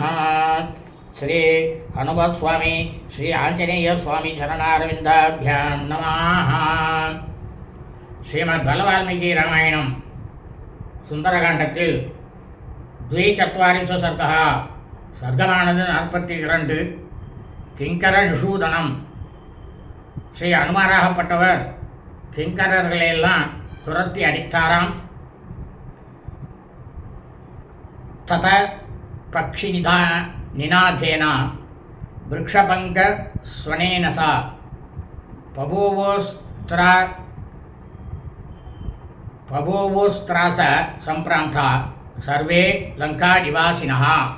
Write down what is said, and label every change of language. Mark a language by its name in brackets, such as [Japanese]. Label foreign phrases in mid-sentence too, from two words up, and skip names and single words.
[Sanskrit] श्री हनुमत स्वामी श्री आंजनेय स्वामी चरणारविन्दाभ्यां नमः। श्रीमद् बालवाल्मीकि रामायणं सुन्दरकाण्डத்தில் 42 सर्गः सर्गमानது 42. [Tamil] கிங்கர நிஷூதனம், ஸ்ரீ அனுமாராகப்பட்டவர் கிங்கரர்களையெல்லாம் துரத்தி அடித்தாராம். [Sanskrit] तत पक्षि निनादेन वृक्षभङ्ग स्वनेन च बभूवुस्त्रास सम्भ्रान्ता सर्वे लङ्का निवासिना.